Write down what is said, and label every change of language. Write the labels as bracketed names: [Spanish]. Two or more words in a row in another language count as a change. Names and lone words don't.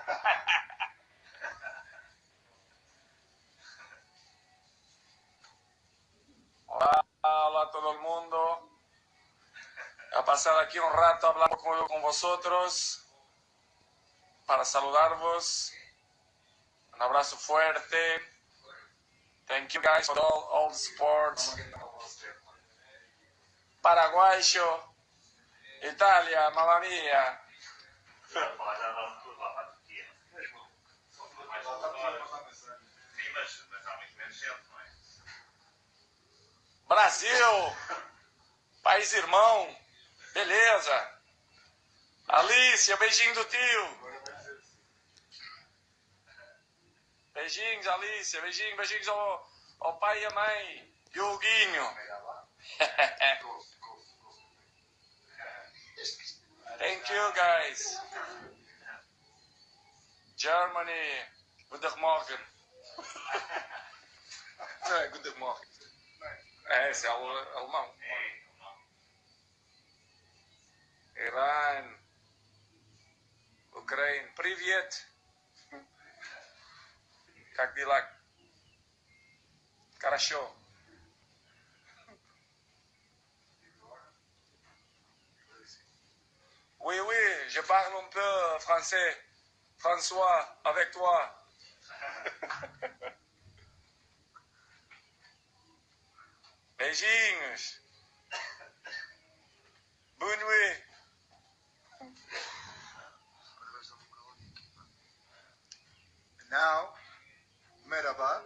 [Spanish] Hola, hola a todo el mundo. A pasar aquí un rato hablando con vosotros para saludarvos. Un abrazo fuerte. [English] Thank you guys for all the support. [Spanish] Paraguayo, Italia, [Italian] mamma mia. [Portuguese] Brasil, país irmão, beleza. Alicia, beijinho do tio. Beijinhos, Alicia, beijinhos ao pai e à mãe. E o Guinho. [English] Thank you, guys. Germany, [German] guten Morgen. [Portuguese] Não é [German] guten Morgen. [Portuguese] Esse é alemão. Irã, Ucrânia, [Russian] Привет. Как дела? Хорошо. [French] Oui, oui, je parle un peu français. François, avec toi. [Portuguese] Beijinhos. Boa noite. [Turkish] Now, merhaba.